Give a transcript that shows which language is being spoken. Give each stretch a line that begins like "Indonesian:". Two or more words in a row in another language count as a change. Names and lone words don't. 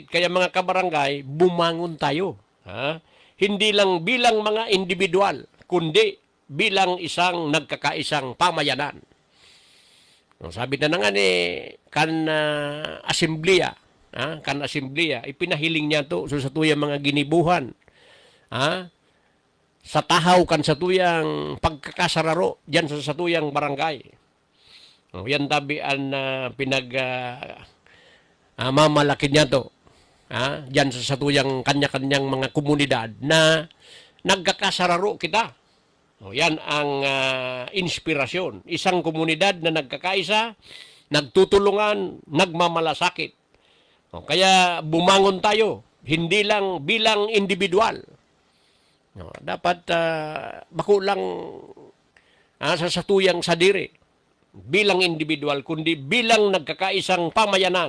Filipino: Kaya mga kabarangay, bumangon tayo. Hindi lang bilang mga individual, kundi bilang isang nagkakaisang pamayanan.
Bikol: Sabi na nga ni asembleya, ipinahiling niya to sa tuyang mga ginibuhan. Sa tahaw kan sa tuyang pagkakasararo diyan sa tuyang barangay. Yan tabian na mamalaki niya to. Diyan sa tuyang kanya-kanyang mga komunidad na nagkakasararo kita. Yan ang inspirasyon.
Filipino: Isang komunidad na nagkakaisa, nagtutulungan, nagmamalasakit. Kaya bumangon tayo, hindi lang bilang individual.
Bikol: Dapat bako lang sa satuyang sadiri, bilang individual,
Filipino: kundi bilang nagkakaisang pamayanan.